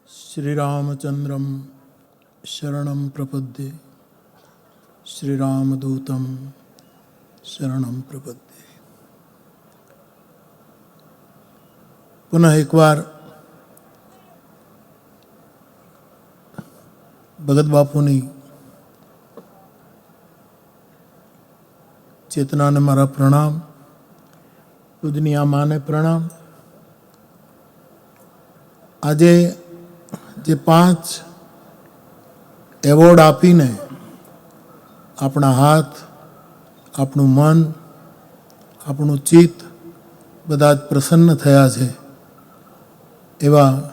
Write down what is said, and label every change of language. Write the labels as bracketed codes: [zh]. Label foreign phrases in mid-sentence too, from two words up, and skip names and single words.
[sa] श्रीरामचंद्रम शरणं प्रपद्ये श्रीरामदूतं शरणं प्रपद्ये। [gu] પુનઃ એક વાર ભગત બાપુની ચેતના ને મારા પ્રણામ, પૂજની આ માને પ્રણામ। આજે જે 5 એવોર્ડ આપીને આપણા હાથ, આપણું મન, આપણું ચિત્ત બધા જ પ્રસન્ન થયા છે એવા